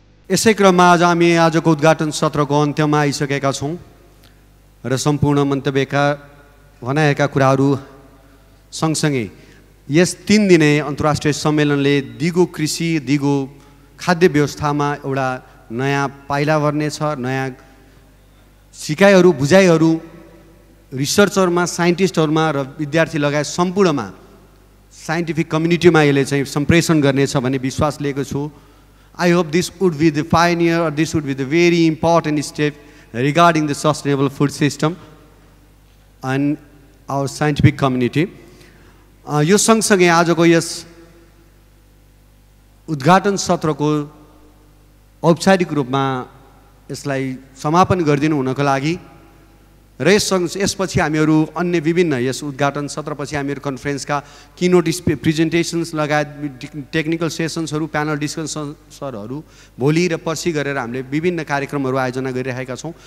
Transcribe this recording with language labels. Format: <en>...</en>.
<ne>यसै क्रममा आज हामी आजको उद्घाटन सत्रको अन्त्यमा आइसकेका छौँ र सम्पूर्ण मन्तव्यका भनाएका कुराहरू सँगसँगै यस 3 दिने अन्तर्राष्ट्रिय सम्मेलनले दिगो कृषि, दिगो खाद्य व्यवस्थामा एउटा नयाँ पाइला भर्नेछ। नयाँ सिकाइहरू, बुझाइहरू रिसर्चरमा, साइन्टिस्टहरूमा र विद्यार्थी लगायत सम्पूर्णमा साइन्टिफिक कम्युनिटीमा यसले चाहिँ सम्प्रेषण गर्नेछ भन्ने विश्वास लिएको छु।</ne> <en>I hope this would be the pioneer or this would be the very important step regarding the sustainable food system and our scientific community.</en> <ne>यो सँगसँगै आजको यस उद्घाटन सत्रको औपचारिक रूपमा यसलाई समापन गरिदिनु हुनको लागि र यसपछि हामीहरू अन्य विभिन्न यस उद्घाटन सत्रपछि हामीहरू कन्फरेन्सका किनोट प्रेजेन्टेसन्स लगायत टेक्निकल सेसन्सहरू प्यानल डिस्कसनहरू भोलि र पर्सि गरेर हामीले विभिन्न कार्यक्रमहरू आयोजना गरिरहेका छौँ।</ne>